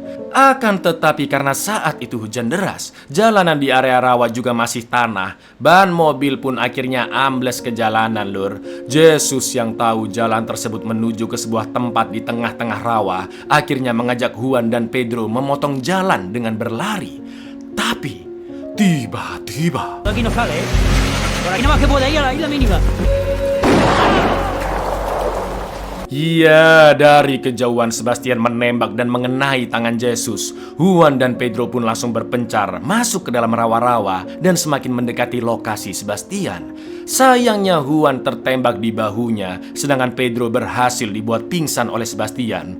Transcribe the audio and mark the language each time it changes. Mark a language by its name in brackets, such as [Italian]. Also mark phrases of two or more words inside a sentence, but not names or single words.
[Indonesian] Akan tetapi karena saat itu hujan deras, jalanan di area rawa juga masih tanah, ban mobil pun akhirnya ambles ke jalanan lur. Jesus yang tahu jalan tersebut menuju ke sebuah tempat di tengah-tengah rawa, akhirnya mengajak Juan dan Pedro memotong jalan dengan berlari. Tapi tiba-tiba [Spanish] Aquí no sale, Por aquí nada más que puede ir a la isla mínima. [Indonesian] Ya, dari kejauhan Sebastian menembak dan mengenai tangan Jesus. Juan dan Pedro pun langsung berpencar masuk ke dalam rawa-rawa dan semakin mendekati lokasi Sebastian. Sayangnya Juan tertembak di bahunya, sedangkan Pedro berhasil dibuat pingsan oleh Sebastian.